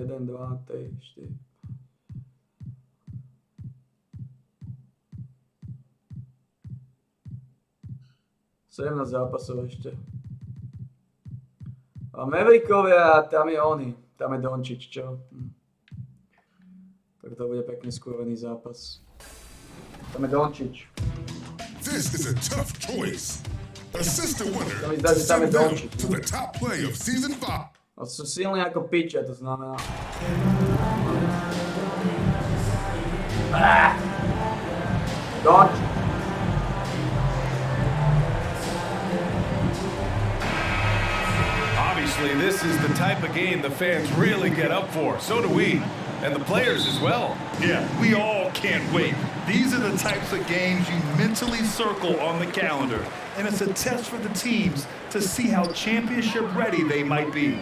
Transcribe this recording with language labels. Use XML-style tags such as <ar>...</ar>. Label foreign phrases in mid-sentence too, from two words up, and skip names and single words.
<sk>1, 2, 3, 4. Na zápasov ešte. A Maverickovia, tam je Dončić, čo? Tak to bude pekne skúrený zápas. Tam je Dončić.</sk> <en>This is a tough choice. Assistant winner.</en> <sk>To mi zdá, že tam je Dončić.</sk> <en>To the top play of season 5.</en> <sk>No sú silní ako piče, to znamená. Dončić.</sk> <en>Obviously, this is the type of game the fans really get up for. So do we, and the players as well. Yeah, we all can't wait. These are the types of games you mentally circle on the calendar, and it's a test for the teams to see how championship ready they might be.</en>